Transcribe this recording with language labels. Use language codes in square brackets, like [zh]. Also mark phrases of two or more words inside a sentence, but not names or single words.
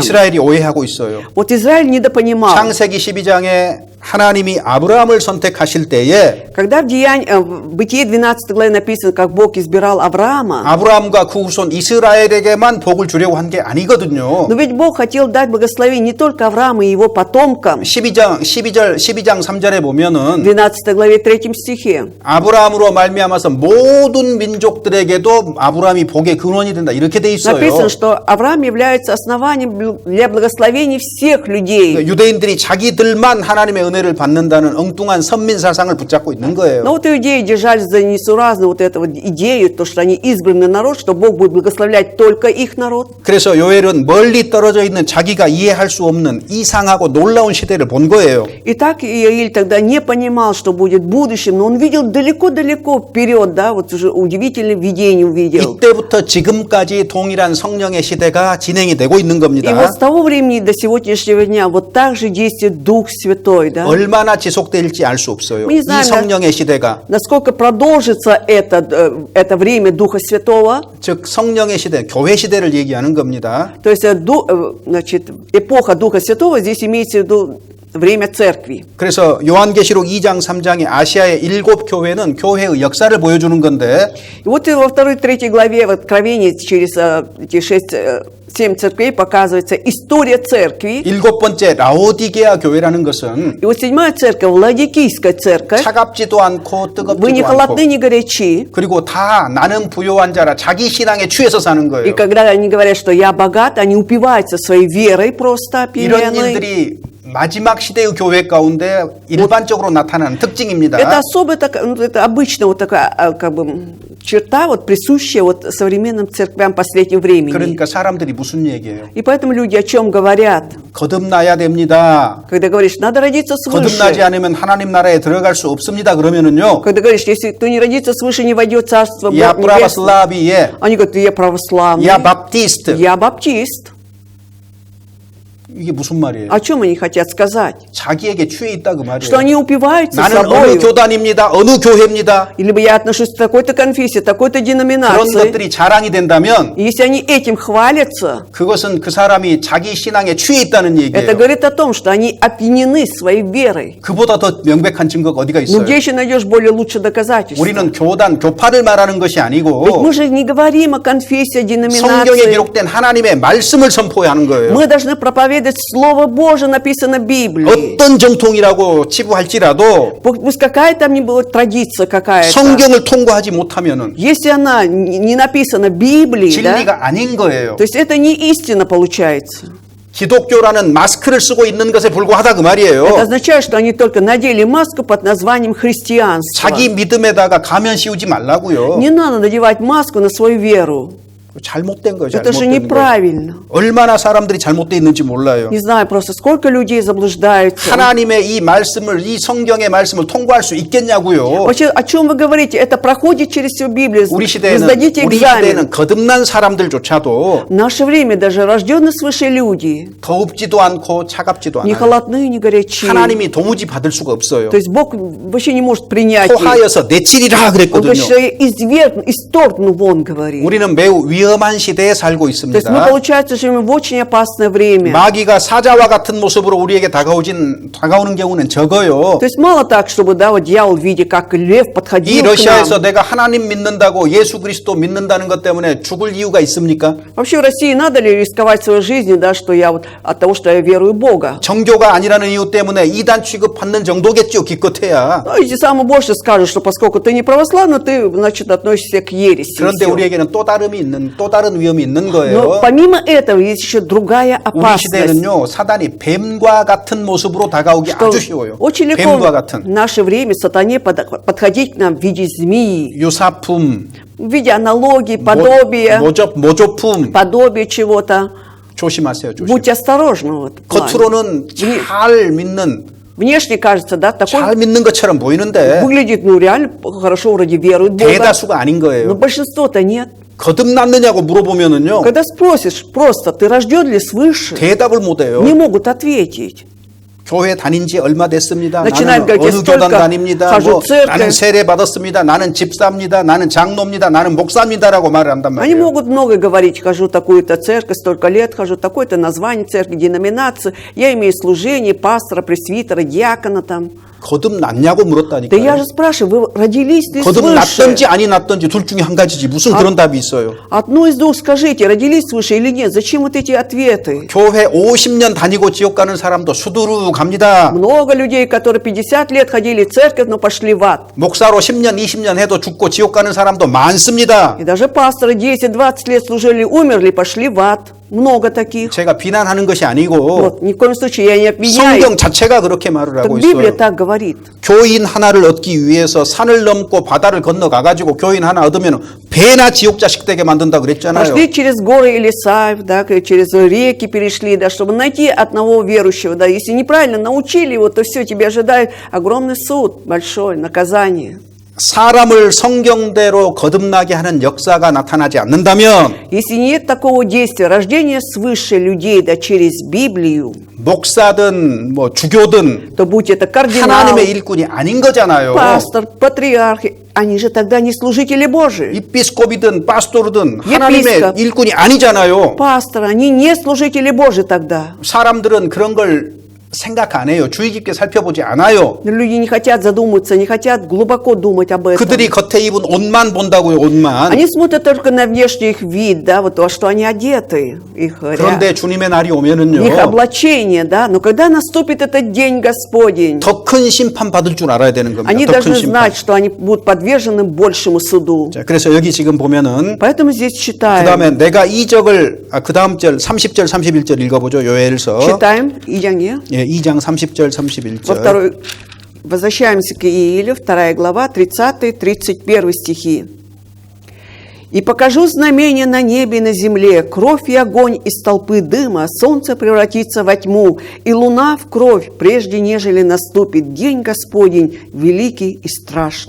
[ko] 이스라엘이 오해하고 있어요. [ru] Вот Израиль недопонимал. [ko] 창세기 12장에 하나님이 아브라함을 선택하실 때에 [ru] Когда в Бытие 12 главе написано, как Бог избирал Авраама, [ko] 아브라함과 그 후손 이스라엘에게만 복을 주려고 한 게 아니거든요. [ru] но ведь Бог хотел дать благословение не только Аврааму и его потомкам. [ko] 12장 3절에 보면은 [ru] 12 главе 3 стихе. [ko] 아브라함으로 말미암아서 모든 민족들에게도 아브라함이 복의 근원이 된다. 이렇게 돼 있어요. [ru] Написано, что Авраам является основанием для благословений всех людей. [ko] 유대인들이 자기들만 하나님의 은혜를 받는다는 엉뚱한 선민 사상을 붙잡고 있는 거예요. [ru] Но вот иудеи держались за несуразную вот эту вот идею, то, что они избранный народ, что Бог будет благословлять только их народ. [ko] 그래서 요엘은 멀리 떨어져 있는 자기가 이해할 수 없는 이상하고 놀라운 시대를 본 거예요. [ru] И так Иаиль тогда не понимал, что будет в будущем, но он видел далеко-далеко вперед, да, вот уже удивительное видение увидел. [ko] 이때부터 지금까지 동일한 성령의 시대가 진행이 되고 있는 [ru] И [ko] 겁니다. [ru] вот с того времени до сегодняшнего дня вот так же действует Дух Святой, да. [ko] 얼마나 지속될지 알 수 없어요. [ru] Мы не [ko] 이 [ru] знаем, [ko] 성령의 시대가 [ru] Насколько продолжится это время Духа Святого, [ko] 즉 성령의 시대, 교회 시대를 얘기하는 겁니다. [ru] то есть значит, эпоха Духа Святого, здесь имеется в виду время церкви. [ko] 그래서 요한계시록 2장 3장의 아시아의 7 교회는 교회의 역사를 보여주는 건데 [ru] И вот и во 2-3 главе в Откровении через эти 7 церквей показывается история церкви. [ko] 7번째 라오디게아 교회라는 것은 [ru] И вот 7-я церковь, Ладикийская церковь, [ko] 차갑지도 않고 [ru] вы не [ko] 뜨겁지도 않고 [ru] холодны, не горячи. [ko] 그리고 다 나는 부요한 자라 자기 신앙에 취해서 사는 [ru] И [ko] 거예요. [ru] когда они говорят, что я богат, они упиваются своей верой просто [ko] 이런 [ru] опьяненной. [ko] 일들이 마지막 시대의 교회 가운데 일반적으로 나타나는 특징입니다. [ru] Это особо, это обычно вот такая как бы черта, вот присущая вот современным церквям последнего времени. [ko] 그러니까 사람들이 무슨 얘기예요? [ru] И поэтому люди о чем говорят? [ko] 거듭나야 됩니다. [ru] Когда говоришь, надо родиться [ko] 거듭나지 [ru] свыше. [ko] 않으면 하나님 나라에 들어갈 수 없습니다. 그러면은요. [ru] Когда говоришь, если кто не родится свыше, не войдет в Царство Я Небесное. православие, Они говорят, я православный, я баптист. я баптист. [ko] 이게 무슨 말이에요? [ru] О чем они хотят сказать? [ko] 자기에게 취해 있다 그 [ru] Что [ko] 말이에요. [ru] они упиваются [ko] 나는 어느 [ru] собой. [ko] 교단입니다. 어느 교회입니다. [ru] Или бы я отношусь к такой-то конфессии, такой-то [ko] 그런 [ru] деноминации. [ko] 것들이 자랑이 된다면 [ru] И если они этим хвалятся, [ko] 그것은 그 사람이 자기 신앙에 취해 있다는 [ru] это [ko] 얘기예요. [ru] говорит о том, что они опьянены своей верой. [ko] 그보다 더 명백한 증거가 어디가 [ru] Но [ko] 있어요? [ru] где еще найдешь более лучшее доказательство? [ko] 우리는 교단, 교파를 말하는 것이 [ru] Ведь [ko] 아니고 [ru] мы же не говорим о конфессии, о [ko] 성경에 [ru] деноминации. [ko] 기록된 하나님의 말씀을 선포해야 하는 거예요. [ru] Мы должны проповедовать Слово Божие, написано в Библии. [ko] 어떤 정통이라고 치부할지라도 [ru] Пусть какая там ни была традиция какая-то. [ko] 성경을 통과하지 못하면은 [ru] Если она не написана в Библии, да, [ko] 진리가 아닌 거예요. [ru] то есть это не истина получается. [ko] 기독교라는 마스크를 쓰고 있는 것에 불과하다 그 말이에요. [ru] Это означает, что они только надели маску под названием христианство. [ko] 자기 믿음에다가 가면 씌우지 말라고요. [ru] Не надо надевать маску на свою веру. [ko] 잘못된 거예요. [ru] Это же [ko] 잘못된 거예요. [ru] неправильно. [ko] 얼마나 사람들이 잘못되어 있는지 몰라요. [ru] Не знаю просто, сколько людей заблуждаются. [ko] 하나님의 이 말씀을, 이 성경의 말씀을 통과할 수 있겠냐고요. [ru] Вообще, о чем вы говорите? Это проходит через всю Библию. [ko] 우리 [ru] Вы [ko] 시대에는 [ru] сдадите экзамен. [ko] 거듭난 사람들조차도 [ru] В наше время даже рожденные свыше люди [ko] 더웁지도 않고 차갑지도 [ru] не [ko] 않아요. [ru] холодные, не горячие. [ko] 하나님이 도무지 받을 수가 없어요. [ru] То есть Бог вообще не может принять их. [ko] 토하여서 내치리라 [ru] Он говорит, [ko] 그랬거든요. [ru] что я исторгну вон, говорит. [ko] 우리는 매우 위험한 시대에 살고 [ru] То есть мы, [ko] 있습니다. [ru] получается, живем в очень опасное время. [ko] 마귀가 사자와 같은 모습으로 우리에게 다가오는 경우는 적어요. [ru] То есть мало так, чтобы, да, вот дьявол в виде, как лев, [ko] 이 [ru] подходил к [ko] 러시아에서 [ru] нам. [ko] 내가 하나님 믿는다고 예수 그리스도 믿는다는 것 때문에 죽을 이유가 있습니까? [ru] Вообще в России надо ли рисковать своей жизнью, да, что я вот от того, что я верую в Бога? [ko] 정교가 아니라는 이유 때문에 이단 취급받는 정도겠죠, 기껏해야. [ru] Ну, эти самые больше скажут, что поскольку ты не православный, ты, значит, относишься к ереси. и [ko] 그런데 [ru] всё. [ko] 우리에게는 또 다른 위험이 있는 [ru] Но [ko] 거예요. [ru] помимо этого есть еще другая [ko] 우리 [ru] опасность. [ko] 시대는요, 사단이 뱀과 같은 모습으로 다가오기 [ru] Что [ko] 아주 쉬워요. [ru] очень легко [ko] 뱀과 [ru] в [ko] 같은 [ru] наше время сатане подходить к нам в виде змеи, [ko] 유사품, [ru] в виде аналогии, подобия, [ko] 모조품 [ru] подобия чего-то. [ko] 조심하세요, 조심. [ru] Будьте осторожны. Вот, в плане. [ko] 겉으로는 잘 믿는 [ru] Внешне кажется, да, такой [ko] 잘 믿는 것처럼 보이는데 [ru] выглядит, ну, реально хорошо, вроде верует в Бога. [ko] 대다수가 아닌 [ru] Но [ko] 거예요. [ru] большинство-то нет. [ko] 거듭났느냐고 물어보면은요, [ru] Когда спросишь просто, ты рожден ли свыше, [ko] 대답을 못해요. [ru] не могут ответить. [ko] 교회 다닌 지 얼마 됐습니다. [ru] начинают [ko] 나는 [ru] говорить, [ko] 어느 [ru] я [ko] 교단 [ru] столько [ko] 다닙니다. [ru] хожу [ko] 뭐, [ru] в церковь. [ko] 나는 세례 받았습니다. 나는 집사입니다. 나는 장로입니다. 나는 목사입니다라고 말을 한단 [ru] Они [ko] 말이에요. [ru] могут много говорить, хожу в такую-то церковь, столько лет хожу, такое-то название церкви, деноминации, я имею служение пастора, пресвитера, диакона там. [ko] 거듭났냐고 [ru] Да я [ko] 물었다니까요. [ru] же спрашиваю, вы родились ли свыше? [ko] 거듭났든지 아니 났든지 둘 중에 한 가지지. 무슨 그런 답이 있어요. [ru] Одно из двух скажите, родились свыше или нет? Зачем вот эти ответы? [ko] 교회 50년 다니고 지옥 가는 사람도 수두룩 갑니다. [ru] Много людей, которые 50 лет ходили в церковь, но пошли в ад. [ko] 목사로 10년, 20년 해도 죽고 지옥 가는 사람도 많습니다. [ru] И даже пасторы 10-20 лет служили, умерли, пошли в ад. Много таких. [ko] 제가 비난하는 것이 아니고 [ru] Вот, ни в коем случае я не обвиняю. [ko] 성경 자체가 그렇게 말을 [ru] Так [ko] 하고 [ru] Библия [ko] 있어요. [ru] так говорит. [ko] 교인 하나를 얻기 위해서 산을 넘고 바다를 건너가가지고 교인 하나 얻으면 배나 지옥 자식 되게 만든다 그랬잖아요. [ru] Прошли через горы и леса, да, через реки перешли, да, чтобы найти одного верующего. Да. Если неправильно научили его, то все, тебя ожидает огромный суд, большое наказание. [ko] 사람을 성경대로 거듭나게 하는 역사가 나타나지 않는다면 [ru] Если нет такого действия, рождения свыше людей, да, через Библию, [ko] 목사든 뭐 주교든 [ru] то будь это кардинал, [ko] 하나님의 일꾼이 아닌 거잖아요. [ru] пастор, патриарх, они же тогда не служители Божии. [ko] 이피스코비든 파스토르든 하나님의 예피스컵. 일꾼이 아니잖아요. [ru] Пасторы, они не служители Божии тогда. [ko] 사람들은 그런 걸 생각 안 해요. 주의 깊게 살펴보지 않아요. [ru] Но люди не хотят задуматься, не хотят глубоко думать об этом. [ko] 그들이 겉에 입은 옷만 본다고요, 옷만. [ru] Они смотрят только на внешний их вид, да, вот во что они одеты, их, [ko] 그런데 주님의 날이 [ru] их [ko] 오면은요, [ru] облачение, да. Но когда наступит этот день Господень, [ko] 더 큰 심판 받을 줄 알아야 되는 겁니다. [ru] они [ko] 더 큰 [ru] должны [ko] 심판. [ru] знать, что они будут подвержены большему суду. [ko] 자, 그래서 여기 지금 보면은 [ru] Поэтому здесь читаем, [ko] 그다음에 내가 이적을 그다음 절 30절 31절 읽어보죠. 요엘서 [ru] читаем Иеремия, [ko] 2장 30절 [ru] во [ko] 31절. [ru] второй, возвращаемся к Иилю, 2 глава, 30-31 стихи. И покажу знамения на небе и на земле, кровь и огонь из толпы дыма, солнце превратится во тьму, и луна в кровь, прежде нежели наступит день Господень, великий и страшный.